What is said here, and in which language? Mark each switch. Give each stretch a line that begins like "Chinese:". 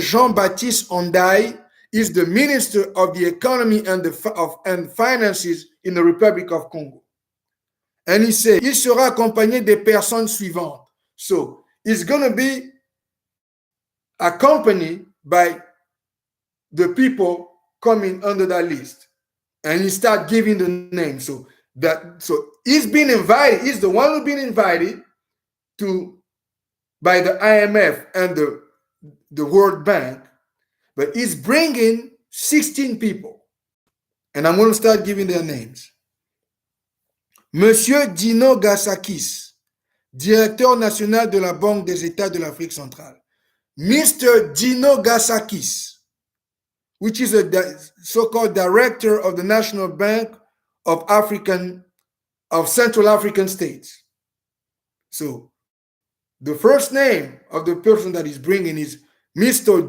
English: Jean-Baptiste Ondaye. Is the Minister of the Economy and Finances in the Republic of Congo. And he said,
French: il sera accompagné des personnes suivantes.
English: So he's going to be accompanied by the people coming under that list. And he start giving the name. So he's been invited. He's the one who's been invited by the IMF and the World Bank. But he's bringing 16 people. And I'm going to start giving their names.
French: Monsieur Dino Gassakis, directeur national de la Banque des États de l'Afrique centrale.
English: Mr. Dino Gassakis, which is a so-called director of the National Bank of Central African States. So the first name of the person that he's bringing is Mr.